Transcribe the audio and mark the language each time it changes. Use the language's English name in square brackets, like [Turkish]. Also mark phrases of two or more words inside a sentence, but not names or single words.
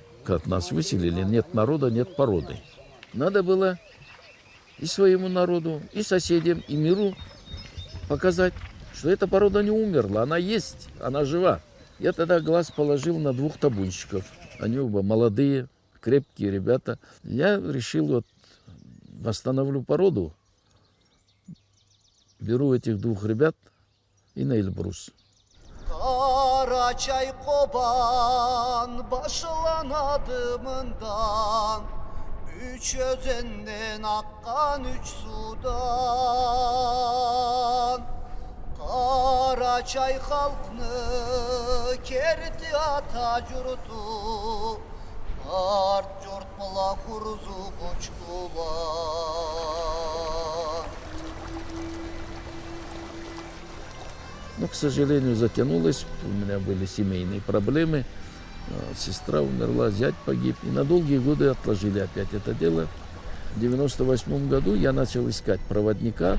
[Russian] Как нас выселили, нет народа, нет породы. Надо было и своему народу, и соседям, и миру показать, что эта порода не умерла, она есть, она жива. Я тогда глаз положил на 2 табунщиков. Они оба молодые, крепкие ребята. Я решил, вот, восстановлю породу, беру этих 2 ребят и на Эльбрус. [Karachay-Balkar] Karaçay koban başlanadımından, 3 özenden akkan 3 sudan. Karaçay halkını kerdi ata cürtü, art cürtmala kuruzu koçkulan. [Russian] Но, к сожалению, затянулось. У меня были семейные проблемы. Сестра умерла, зять погиб. И на долгие годы отложили опять это дело. В 1998 году я начал искать проводника.